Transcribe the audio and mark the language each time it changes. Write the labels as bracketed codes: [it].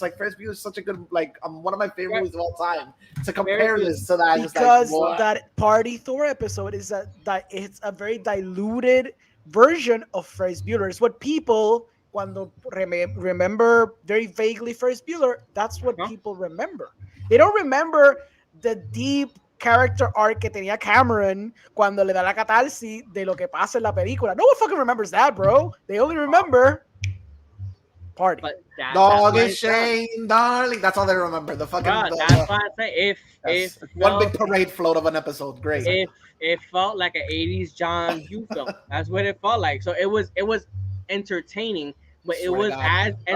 [en] Like Ferris Bueller is such a good, like one of my favorite movies of all time. To compare this to that, Because just like, that Party Thor episode is that it's a very diluted version of Ferris Bueller. It's what people [es] cuando [en] remember very vaguely Ferris Bueller. That's what people remember. They don't remember the deep character arc [es] que tenía Cameron cuando le da la catarsis de lo que pasa en la película. [en] No one fucking remembers that, bro. They only remember Party. But Dog and Shane, darling. That's all they remember. The fucking that's why I say if one big parade float of an episode. Great. If it felt like an 80s John Hughes film. That's what it felt like. So it was entertaining, but it was as entertaining.